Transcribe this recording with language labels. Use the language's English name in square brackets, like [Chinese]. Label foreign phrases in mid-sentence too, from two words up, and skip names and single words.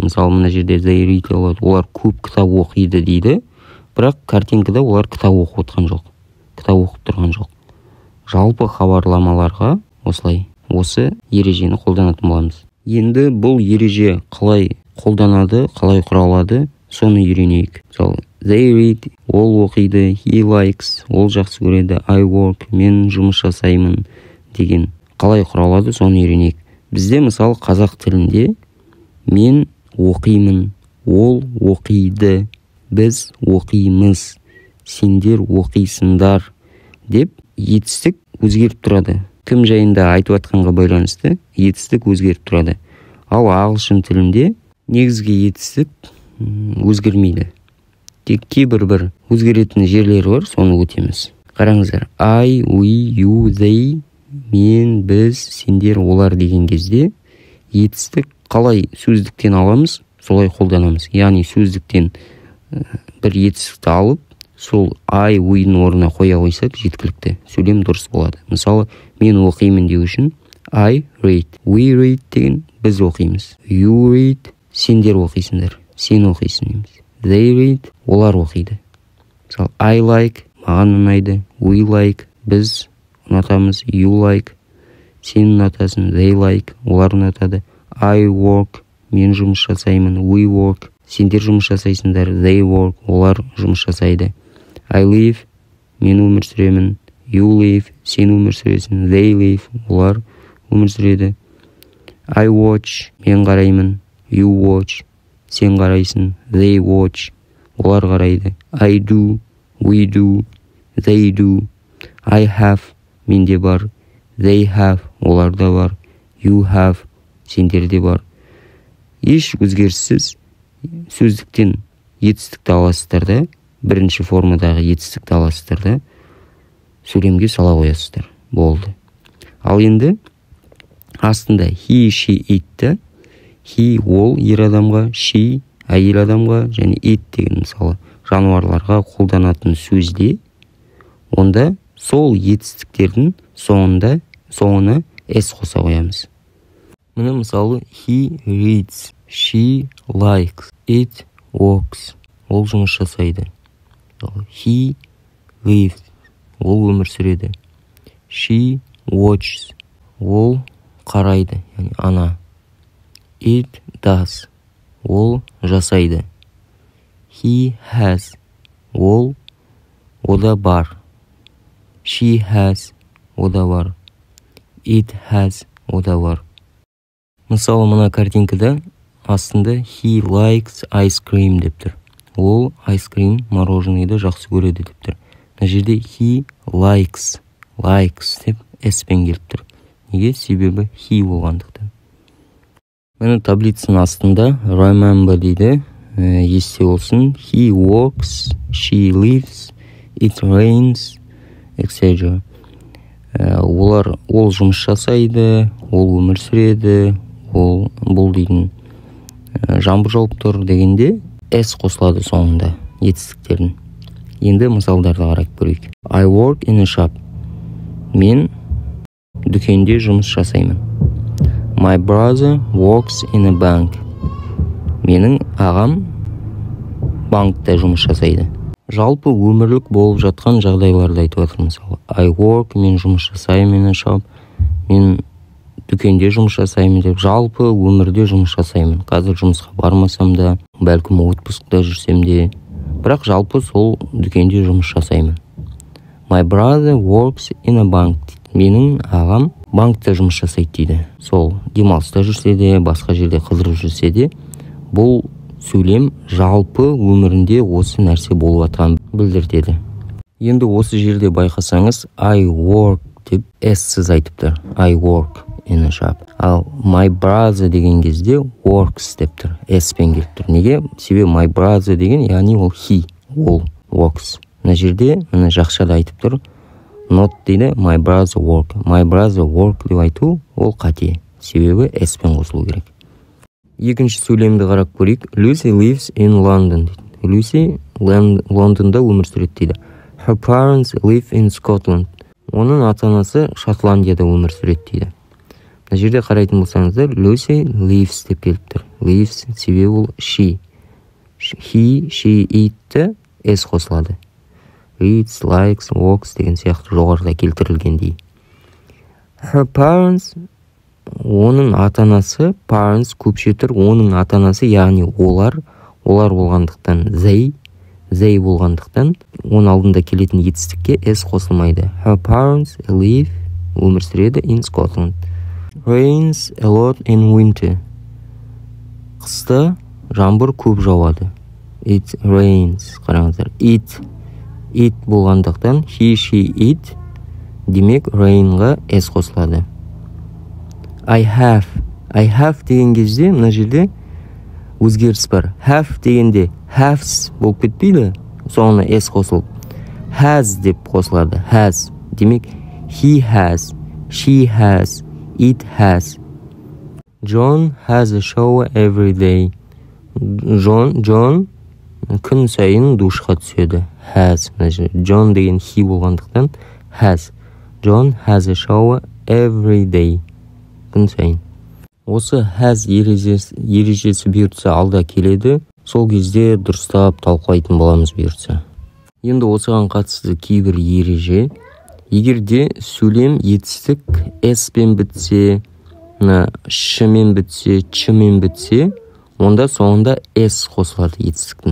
[Kazakh] Мысалы, мына жерде олар көп кітап оқиды дейді. Бірақ картинкада олар кітап оқып отырған жоқ. Кітап оқып тұрған жоқ. Жалпы хабарламаларға осылай осы ережені қолданатын боламыз. Енді бұл ереже қалай қолданады, қалай құралады, соны үйренейік. Мысалы, [English] they read, [Kazakh] ол оқиды, [English] he likes, [Kazakh] ол жақсы көреді, [English] I work, [Kazakh] мен жұмыс жасаймын деген қалай құралады, соны үйренейік. Бізде мысалы қазақ тілінде мен оқимын, ол оқиды, біз оқимыз, сендер оқисыңдар деп етістік өзгеріп тұрады. Кім жайында айтып атқанға байланысты етістік өзгеріп тұрады. Ал ағылшын тілінде негізгі етістік өзгермейді. Тек кейбір өзгеретін жерлері бар, соны өтеміз. Қараңыздар, [English] I, we, you, they, [Kazakh] мен, біз, сендер, олар деген кезде етістік қалай сөздіктен аламыз, солай қолданамыз. Яғни сөздіктен бір етістікті алып, сол I, we-ның орнына қоя қойсақ жеткілікті, сөйлем дұрыс болады. Мысалы, мен оқимын деу үшін [English] I read. We read [Kazakh] деген біз оқимыз. [English] You read, [Kazakh] сендер оқисыңдар, сен оқисың дейміз. [English] They read, [Kazakh] олар оқиды. Мысалы, [English] I like, [Kazakh] маған ұнайды. [English] We like, [Kazakh] біз ұнатамыз. [English] You like, [Kazakh] сен ұнатасың. [English] They like, [Kazakh] олар ұнатады. [English] I work, [Kazakh] мен жұмыс жасаймын. [English] We work, [Kazakh] сендер жұмыс жасайсыңдар. [English] They work, [Kazakh] олар жұмыс жасайды. [English] I live, [Kazakh] мен өмір сүремін. [English] You live, [Kazakh] сен өмір сүресің. [English] They live, [Kazakh] олар өмір сүреді. [English] I watch, [Kazakh] мен қараймын. [English] You watch, [Kazakh] сен қарайсың. [English] They watch, [Kazakh] олар қарайды. [English] I do, we do, they do. I have, [Kazakh] менде бар. [English] They have, [Kazakh] оларда бар. [English] You have, [Kazakh] сендерде бар. Еш өзгеріссіз сөздіктен етістікті аласыздар да, бірінші формадағы етістікті аласыздар да, сөйлемге сала қоясыздар. Болды. Ал енді астында [English] he, she, [Kazakh] it-ті he ол ер адамға, she әйел адамға және it деген мысалы жануарларға қолданатын сөзде, онда сол етістіктердің соңына s қоса қоямыз. Міне мысалы [English] he reads, she likes, it walks. [Kazakh] Ол жұмыс жасайды. [English] He lives. [Kazakh] Ол өмір сүреді. [English] She watches. [Kazakh] Ол қарайды, яғни ана. [English] It does. [Kazakh] Ол жасайды. [English] He has. [Kazakh] Ол ода бар. [English] She has. [Kazakh] Ода бар. [English] It has. [Kazakh] Ода бар. Мысалы, мына картинкада астында [English] he likes ice cream [Kazakh] деп тұр. Ол [English] ice cream, [Kazakh] мороженыйды жақсы көреді деп тұр. Мына жерде [English] he likes [Kazakh] деп s-пен келіп тұр. Неге? Себебі he болғандықтан. Міне таблицаның астында remember дейді. Есте болсын. [English] He walks, she lives, it rains, etc. [Kazakh] Ол жұмыс жасайды, ол өмір сүреді, бұл дейтін жаңбыр жауып тұр дегенде s қосылады соңында етістіктердің. Енді мысалдарды қарап көрейік. [English] I work in a shop. [Kazakh] Мен дүкенде жұмыс жасаймын. [English] My brother works in a bank. [Kazakh] Менің ағам банкта жұмыс жасайды. Жалпы өмірлік болып жатқан жағдайларды айтып жатыр. Мысалы, [English] I work, [Kazakh] мен жұмыс жасаймын [English] in a shop. [Kazakh] Мен дүкенде жұмыс жасаймын деп, жалпы өмірде жұмыс жасаймын. Қазір жұмысқа бармасам да, бәлкім отпускта жүрсем де, бірақ жалпы сол дүкенде жұмыс жасаймын. [English] My brother works in a bank. [Kazakh] Менің ағам банкта жұмыс жасайды дейді. Сол демалыста жүрсе де, басқа жерде қыдырып жүрсе де, бұл сөйлем жалпы өмірінде осы нәрсе болып жатқанын білдіреді. Енді осы жерде байқасаңыз, [English] I work [Kazakh] деп s-сіз айтыпты. [English] I work in a shop. Ал my brother [Kazakh] деген кезде [English] works [Kazakh] деп тұр. S-пен келіп тұр. Неге? Себебі [English] my brother [Kazakh] деген, яғни ол he, ол works. Мына жерде, мына жақшада айтып тұр. Not дейді, [English] my brother work. My brother work [Kazakh] деп айту, ол қате. Себебі S-пен қосылу керек. Екінші сөйлемді қарап көрейік. [English] Lucy lives in London [Kazakh] дейді. Lucy Лондонда өмір сүреді дейді. [English] Her parents live in Scotland. [Kazakh] Оның ата-анасы Шотландияда өмір сүреді дейді. Мына жерде қарайтын болсаңыздар, [English] Lucy lives [Kazakh] деп келіп тұр. Lives себебі ол [English] she. He, she, [Kazakh] it-ті s қосылады. [English] Reads, likes, walks [Kazakh] деген сияқты жоғарыда келтірілгендей. [English] Her parents, [Kazakh] оның ата-анасы, parents көпше тұр, оның ата-анасы, яғни олар болғандықтан they болғандықтан, оның алдында келетін етістікке s қосылмайды. [English] Her parents live, [Kazakh] өмір сүреді [English] in Scotland. Rains a lot in winter. [Kazakh] Қыста жаңбыр көп жауады. [English] It rains. [Kazakh] Қараңыздар. It болғандықтан [English] he, she, it [Kazakh] демек rainға s қосылады. [English] I have [Kazakh] деген кезде мына жерде өзгеріс бар. Have дегенде haves болып кетпейді, соңына s қосылып. [English] Has [Kazakh] деп қосылады. [English] Has демек he has, she has, it has. John has a shower every day. [Kazakh] John күн сайын душқа түседі. Has. John деген he болғандықтан has. [English] John has a shower every day. [Kazakh] Күн сайын. Осы has ережесі бұйыртса алда келеді. Сол кезде дұрыстап талқылайтын боламыз бұйыртса. Енді осыған қатысты кейбір ереже. Егерде сөйлем етістік s-пен бітсе, ш-мен бітсе, ч-мен бітсе, онда соңында s қосылады етістіктің.